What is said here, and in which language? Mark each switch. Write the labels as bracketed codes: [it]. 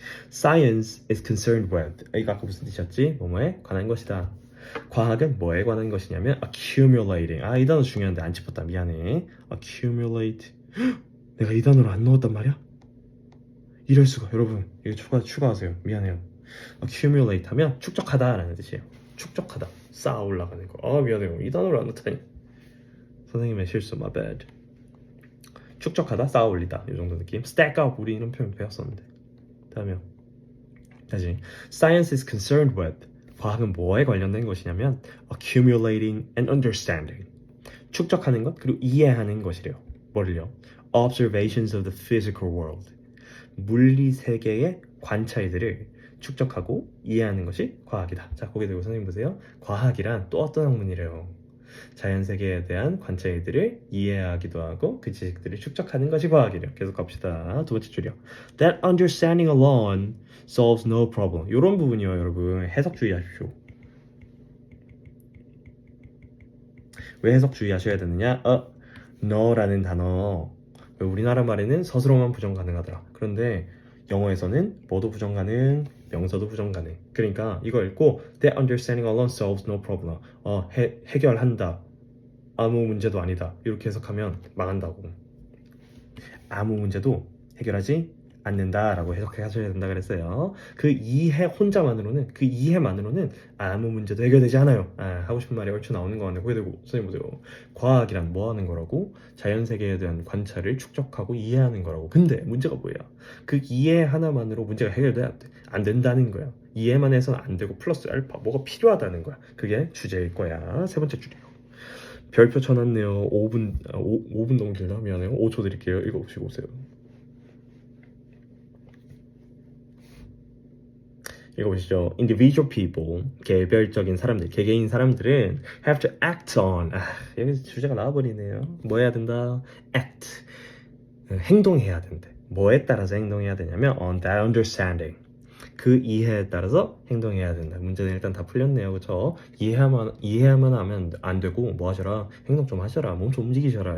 [en] Science is concerned with. [ko] 이거 아까 무슨 뜻이었지? 뭐뭐에 관한 것이다. 과학은 뭐에 관한 것이냐면 accumulating. 이 단어 중요한데 안 짚었다. 미안해. accumulate. 내가 이 단어를 안 넣었단 말이야? 이럴 수가. 여러분 이거 추가하세요. 미안해요. accumulate 하면 축적하다 라는 뜻이에요. 축적하다, 쌓아 올라가는 거. 미안해요. 이 단어를 안 넣다니. 선생님의 실수. [en] my bad. [ko] 축적하다, 쌓아 올리다 이 정도 느낌. [en] stack up [ko] 우리 이런 표현 배웠었는데. 다음이요. 다시 [en] Science is concerned with. [ko] 과학은 뭐에 관련된 것이냐면 [en] accumulating and understanding. [ko] 축적하는 것 그리고 이해하는 것이래요. 뭐를요? [en] Observations of the physical world. [ko] 물리 세계의 관찰들을 축적하고 이해하는 것이 과학이다. 자, 고개 들고 선생님 보세요. 과학이란 또 어떤 학문이래요? 자연 세계에 대한 관찰들을 이해하기도 하고 그 지식들을 축적하는 것이 과학이래요. 계속 갑시다. 두 번째 줄이요. [en] That understanding alone solves no problem. [ko] 이런 부분이요, 여러분. 해석 주의하십시오. 왜 해석 주의하셔야 되느냐? no라는 단어. 우리나라 말에는 서술어만 부정 가능하더라. 그런데 영어에서는 뭐도 부정 가능, 명사도 부정 가능. 그러니까 이거 읽고 [en] That understanding alone solves no problem. [ko] 해결한다. 아무 문제도 아니다. 이렇게 해석하면 망한다고. 아무 문제도 해결하지 않는다라고 해석해 하셔야 된다 그랬어요. 그 이해만으로는 아무 문제도 해결되지 않아요. 하고 싶은 말이 얼추 나오는 거 같네. 그게 되고 선생님 보세요. 과학이란 뭐 하는 거라고? 자연 세계에 대한 관찰을 축적하고 이해하는 거라고. 근데 문제가 뭐야? 그 이해 하나만으로 문제가 해결돼 안 된다는 거야. 이해만 해서는 안 되고 플러스 알파 뭐가 필요하다는 거야. 그게 주제일 거야. 세 번째 줄이에요. 별표 쳐놨네요. 5분 너무 길다. 미안해요. 5초 드릴게요. 읽어보시고 오세요. 읽어보시죠. [en] Individual people, [ko] 개별적인 사람들, 개개인 사람들은 [en] have to act on. [ko] 여기서 주제가 나와버리네요. 뭐 해야 된다? act. 행동해야 된대. 뭐에 따라서 행동해야 되냐면 [en] on that understanding. [ko] 그 이해에 따라서 행동해야 된다. 문제는 일단 다 풀렸네요. 그쵸? 이해하면 하면 안 되고 뭐 하셔라? 행동 좀 하셔라. 몸 좀 움직이셔라.